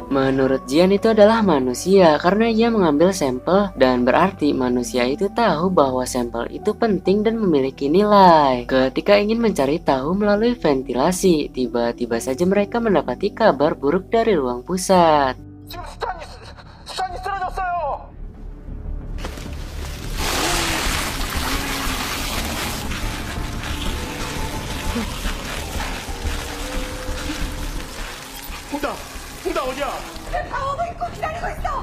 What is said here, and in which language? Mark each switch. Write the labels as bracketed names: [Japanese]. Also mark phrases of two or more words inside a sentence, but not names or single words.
[Indonesian] Menurut Jian itu adalah manusia karena ia mengambil sampel dan berarti manusia itu tahu bahwa sampel itu penting dan memiliki nilai. Ketika ingin mencari tahu melalui ventilasi, tiba-tiba saja mereka mendapati kabar buruk dari ruang pusat. [Korean] 지금 수탄이 쓰러졌어요. 홍다 어디야? 다 오고 있고 기다리고 있어.